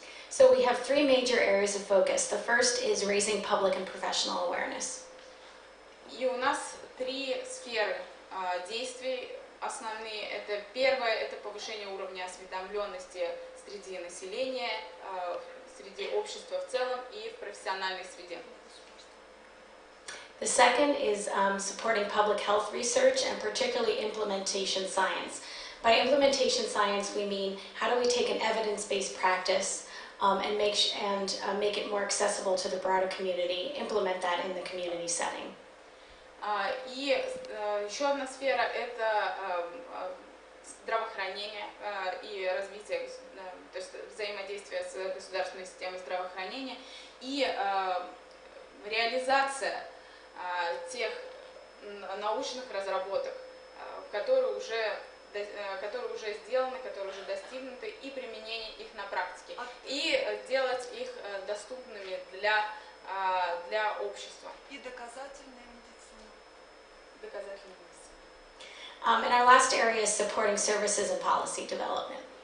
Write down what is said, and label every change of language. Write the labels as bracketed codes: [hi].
[en] So we have three major areas of focus. The first is raising public and professional awareness. [ru] И у нас три сферы действий основные. Это первое, это повышение уровня осведомленности среди населения, среди общества в целом и в профессиональной среде. [en] The second is supporting public health research and particularly implementation science. By implementation science, we mean how do we take an evidence-based practice and make it more accessible to the broader community, implement that in the community setting. [ru] И еще одна сфера – это здравоохранение и развитие, то есть взаимодействие с государственной системой здравоохранения и реализация тех научных разработок, которые уже сделаны, которые уже достигнуты, и применение их на практике, и делать их доступными для общества. И доказательная медицина. Доказательная медицина. [en] And our last area is supporting services and policy development.